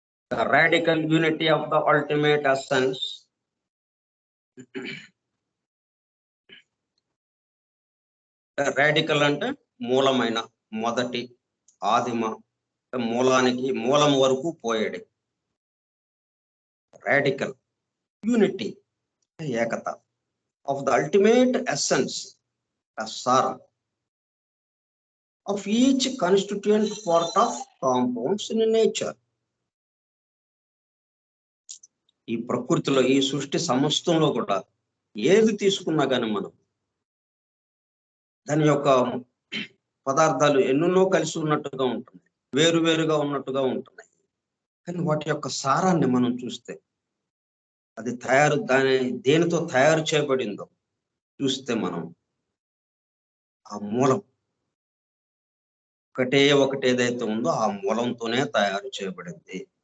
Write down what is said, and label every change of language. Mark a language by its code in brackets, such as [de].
[en] The radical unity of the ultimate essence. [te] Radical అంటే మూలమైన, మొదటి, ఆదిమ, మూలానికి మూలం వరకు పోయేది. [en] Radical unity, ఏకత of the ultimate essence, a సారం of each constituent part of compounds in nature. [te] ఈ ప్రకృతిలో, ఈ సృష్టి సమస్తంలో కూడా ఏది తీసుకున్నా కానీ మనం దాని యొక్క పదార్థాలు ఎన్నెన్నో కలిసి ఉన్నట్టుగా ఉంటున్నాయి, వేరువేరుగా ఉన్నట్టుగా ఉంటున్నాయి. కానీ వాటి యొక్క సారాన్ని మనం చూస్తే, అది దేనితో తయారు చేయబడిందో చూస్తే మనం ఆ మూలం ఒకటి ఏదైతే ఉందో ఆ మూలంతోనే తయారు చేయబడింది.